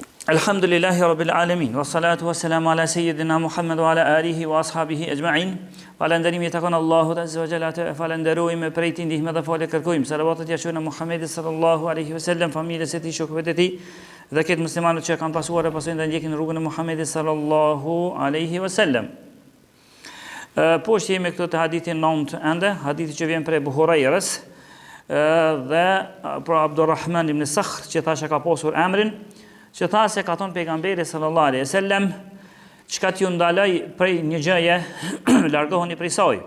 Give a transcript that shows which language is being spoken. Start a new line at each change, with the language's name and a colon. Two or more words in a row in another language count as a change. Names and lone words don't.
Arabic: الحمد لله رب العالمين، والصلاة والسلام على سيدنا محمد وعلى آله وأصحابه أجمعين.
Albanian: Falenderimi i takon Allahut
Arabic: عز وجل,
Albanian: falenderojmë prej tij ndihmë dhe falë kërkojmë. Salavatet ja shojnë Muhammedit
Arabic: صلى الله عليه وسلم,
Albanian: familjes së tij, shokëve të tij dhe këtë muslimanët që kanë pasuar e pasojnë dhe ndjekin rrugën e Muhammedit
Arabic: صلى الله عليه وسلم.
Albanian: Poshtë jemi këtu te hadithi 9 ende, hadithi që vjen prej Abu Hurairës dhe për Abdurrahman ibn Sakhr që thashë ka pasur emrin, që tha se ka thonë pejgamberi
Arabic: صلى الله عليه وسلم,
Albanian: çka t'ju ndaloj prej një gjëje, largohuni prej saj.